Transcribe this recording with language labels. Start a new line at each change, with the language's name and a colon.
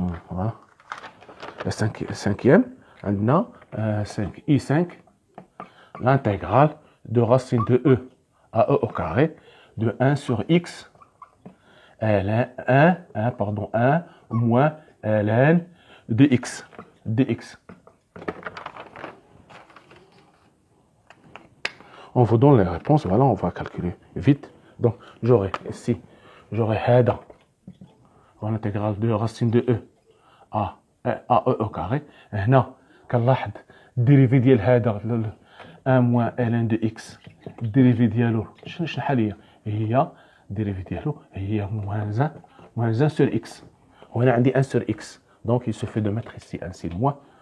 French: Voilà. Le cinquième, maintenant, 5i5, l'intégrale de racine de E à E au carré de 1 sur X, ln 1 moins ln de x dx. On vous donne les réponses, voilà, on va calculer vite. Donc, j'aurai ici, j'aurai
Arabic: هذا
French: l'intégrale de racine de E à E au carré.
Arabic: هنا كنلاحظ الديريفي ديال هذا
French: 1 moins ln de x
Arabic: الديريفي ديالو شحال هي الديريفي ديالو هي
French: moins 1 sur x.
Arabic: وهنا عندي
French: 1 sur x. Donc, il suffit de mettre ici un signe moins,